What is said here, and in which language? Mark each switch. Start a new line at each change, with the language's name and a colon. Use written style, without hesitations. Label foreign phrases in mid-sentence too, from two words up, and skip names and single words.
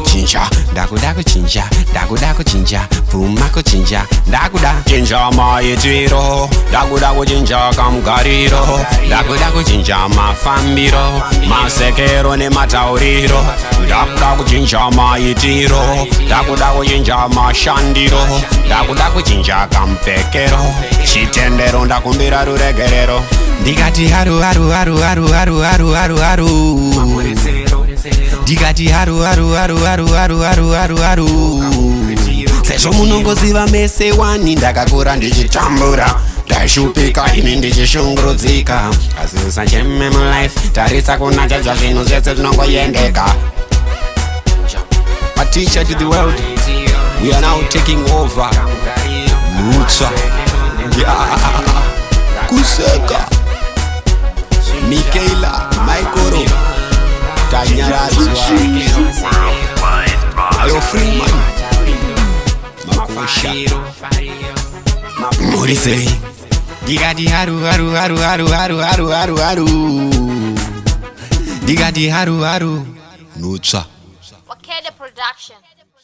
Shona: chinja Dakuda kuchinja, dakuda kuchinja Puma kuchinja, dakuda Chinja maitiro Dakuda kuchinja kamugariro Dakuda kuchinja mafambiro Masekero ne matauriro Dakuda kuchinja maitiro Dakuda kuchinja mashandiro Dakuda kuchinja kampekero Chitendero ndakumbira ruregerero Ndikati haru haru haru haru haru haru haru haru Digati haru haru haru haru haru haru haru haru Sezo munongoziva mese wani ndakakura ndichitambura Ndaishupika ini ndichishungurudzika Asusa cheme mu life Tarisa kuna jaja zino zese zinongoyendeka Matichaaa
English: to the world We are now taking over
Shona: Matichaaa Kuseka Mikaela Maikoro Tanyarazwa Ayo Freeman Makosha Morise Digati haru haru haru haru haru haru haru haru Digati haru haru Matichaaa Wakede production.